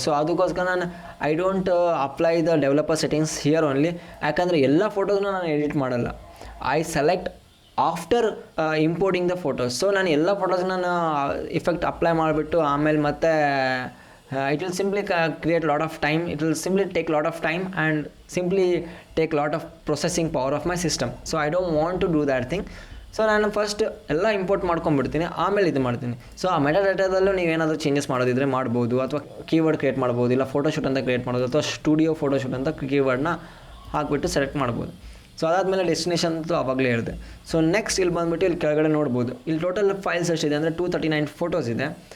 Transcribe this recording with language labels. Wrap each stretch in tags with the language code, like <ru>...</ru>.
<en>so</en> <kn>ಅದಕ್ಕೋಸ್ಕರ ನಾನು</kn> <en>I don't apply the developer settings here only.</en> <kn>ಯಾಕಂದರೆ ಎಲ್ಲ ಫೋಟೋಸ್ನ ನಾನು ಎಡಿಟ್ ಮಾಡಲ್ಲ.</kn> <en>I select after importing the photos.</en> <kn>So ನಾನು ಎಲ್ಲ ಫೋಟೋಸ್ನ ನಾನು ಇಫೆಕ್ಟ್ ಅಪ್ಲೈ ಮಾಡಿಬಿಟ್ಟು ಆಮೇಲೆ ಮತ್ತೆ</kn> <en>it will simply create a lot of time. It will simply take a lot of time and simply take a lot of processing power of my system. So I don't want to do that thing.</en> <kn>So ನಾನು first ಎಲ್ಲ import ಮಾಡ್ಕೊಂಡ್ಬಿಡ್ತೀನಿ, ಆಮೇಲೆ ಇದು ಮಾಡ್ತೀನಿ. So ಆ ಮೆಟಾಡೇಟಾದಲ್ಲೂ ನೀವೇನಾದರೂ changes ಮಾಡೋದಿದ್ರೆ ಮಾಡ್ಬೋದು, ಅಥವಾ keyword create ಮಾಡ್ಬೋದು, ಇಲ್ಲ ಫೋಟೋಶೂಟ್ ಅಂತ ಕ್ರಿಯೇಟ್ ಮಾಡ್ಬೋದು, ಅಥವಾ ಸ್ಟುಡಿಯೋ ಫೋಟೋಶೂಟ್ ಅಂತ ಕೀವರ್ಡ್ನ ಹಾಕ್ಬಿಟ್ಟು ಸೆಲೆಕ್ಟ್ ಮಾಡ್ಬೋದು. ಸೊ ಅದಾದಮೇಲೆ ಡೆಸ್ಟಿನೇಷನ್ ಅಂತೂ ಆವಾಗಲೇ ಹೇಳಿದೆ. ಸೊ ನೆಕ್ಸ್ಟ್ ಇಲ್ಲಿ ಬಂದುಬಿಟ್ಟು ಇಲ್ಲಿ ಕೆಳಗಡೆ ನೋಡ್ಬೋದು, ಇಲ್ಲಿ ಟೋಟಲ್ ಫೈಲ್ಸ್ ಎಷ್ಟಿದೆ ಅಂದರೆ 239 ಫೋಟೋಸ್ ಇದೆ.</kn>